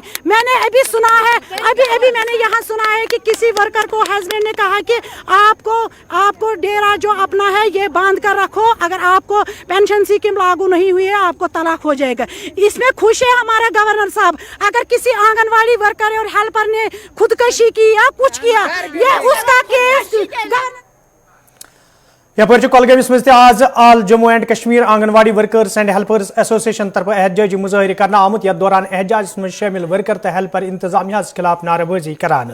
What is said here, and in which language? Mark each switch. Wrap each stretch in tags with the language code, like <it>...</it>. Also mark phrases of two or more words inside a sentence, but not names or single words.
<hi>मैंने अभी सुना है, अभी मैंने यहाँ सुना है कि किसी वर्कर को हस्बैंड ने कहा कि आपको डेरा जो अपना है ये बांध कर रखो, अगर आपको</hi> <en>pension scheme</en> <hi>लागू नहीं हुई है आपको तलाक हो जाएगा। इसमें खुश है हमारा गवर्नर साहब। अगर किसी आंगनवाड़ी वर्कर और हेल्पर ने खुदकशी की या कुछ किया ये उसका केस</hi> <ks>यपर कलगमस मज आज आल जम्मू एंड कश्मीर आंगनवाड़ी वर्कर्स एंड हेल्पर्स एसोसिएशन तरफ एहतजाजी मुजाहरे करना आमत यथ दौरान एहतजाज में शामिल वर्कर तो हेल्पर इंतजामिया खिलाफ नारेबाजी करान।</ks>